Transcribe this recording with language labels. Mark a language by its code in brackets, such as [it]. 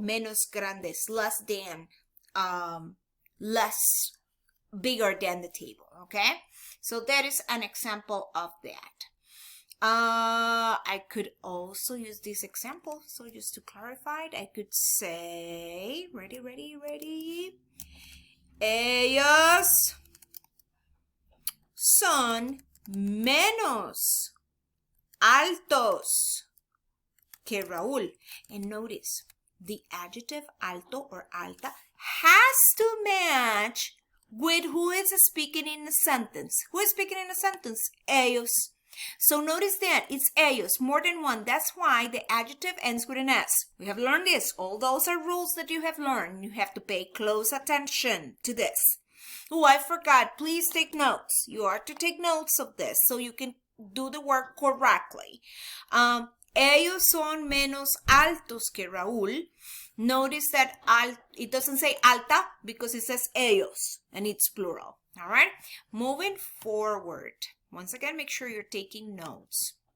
[es] Menos grande [en] is less than, less, bigger than the table, okay? So that is an example of that. I could also use this example. So just to clarify it, I could say, ready. [es] Ellos son menos altos que Raúl. [en] And notice, the adjective alto or alta has to match with who is speaking in the sentence. Who is speaking in the sentence? Ellos. So notice that it's ellos, more than one. That's why the adjective ends with an S. We have learned this. All those are rules that you have learned. You have to pay close attention to this. Oh, I forgot. Please take notes. You are to take notes of this so you can do the work correctly. [es] Ellos son menos altos que Raúl. [en] Notice that it doesn't say alta because it says ellos and it's plural. All right? Moving forward. Once again, make sure you're taking notes.